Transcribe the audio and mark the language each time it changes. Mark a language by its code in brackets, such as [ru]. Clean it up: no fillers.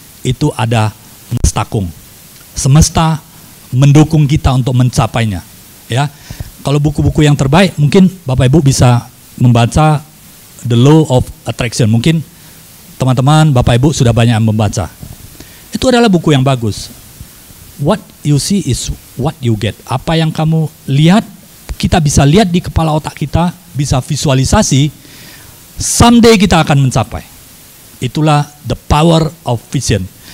[id] itu ada mestakung. Semesta mendukung kita untuk mencapainya. Ya, kalau buku-buku yang terbaik mungkin Bapak Ibu bisa membaca The Law of Attraction. Mungkin teman-teman Bapak Ibu sudah banyak yang membaca. Itu adalah buku yang bagus. [en] What you see is what you get. [id] Apa yang kamu lihat, kita bisa lihat di kepala otak kita, bisa visualisasi, someday kita akan mencapai. [en] Itulah the power of vision.